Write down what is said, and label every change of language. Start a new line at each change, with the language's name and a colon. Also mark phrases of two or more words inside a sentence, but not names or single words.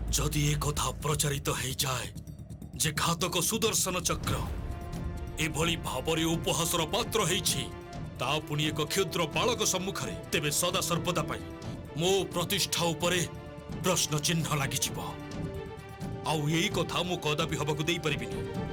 Odia: ଯଦି ଏକ କଥା ପ୍ରଚାରିତ
Hindi: हो जाए
Odia: ଯେ ଘାତକ ସୁଦର୍ଶନ ଚକ୍ର ଏଭଳି ଭାବରେ ଉପହାସର ପାତ୍ର ହୋଇଛି ତା ପୁଣି ଏକ କ୍ଷୁଦ୍ର ବାଳକ ସମ୍ମୁଖରେ ତେବେ ସଦା ସର୍ବଦା ପାଇଁ ମୋ ପ୍ରତିଷ୍ଠା ଉପରେ ପ୍ରଶ୍ନ ଚିହ୍ନ ଲାଗିଯିବ ଆଉ ଏହି କଥା ମୁଁ କଦାପି ହେବାକୁ ଦେଇ ପାରିବିନି।